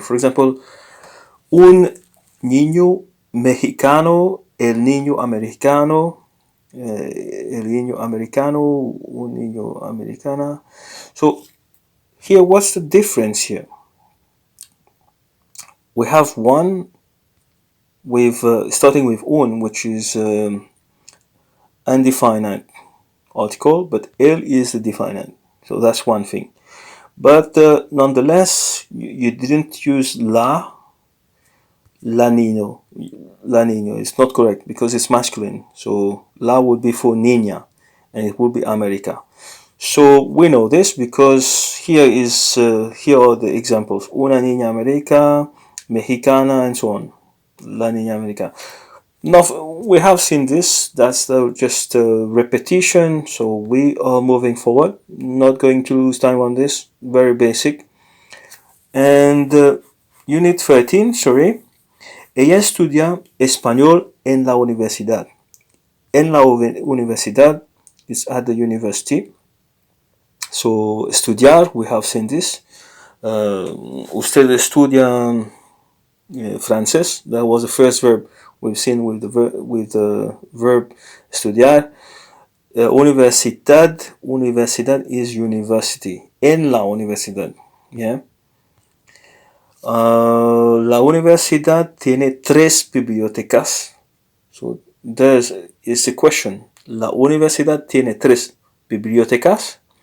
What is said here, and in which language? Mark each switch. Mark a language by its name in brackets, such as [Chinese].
[English] For example, [Spanish] un niño mexicano, el niño americano, el niño americano, un niño americana. [English] So here, what's the difference here? We have one with starting with un, which is undefined article, but el is the definite. So that's one thing. But nonetheless, you didn't use la niño. La niño is not correct because it's masculine. So la would be for niña, and it would be America. So we know this because here are the examples: [Spanish] una niña America, mexicana, [English] and so on. [Spanish] La niña America. [English] Now we have seen this. That's just a repetition. So we are moving forward. Not going to lose time on this. Very basic. And Unit 13. Sorry. [Spanish] Ella estudia español en la universidad. [English] En la universidad is at the university. So estudiar, we have seen this. [Spanish] Usted estudia francés. [English] That was the first verb we've seen with the verb estudiar. Universidad is university. [Spanish] En la universidad. Yeah. La universidad tiene 3 bibliotecas. [English] So is the question. [Spanish] La universidad tiene 3 bibliotecas.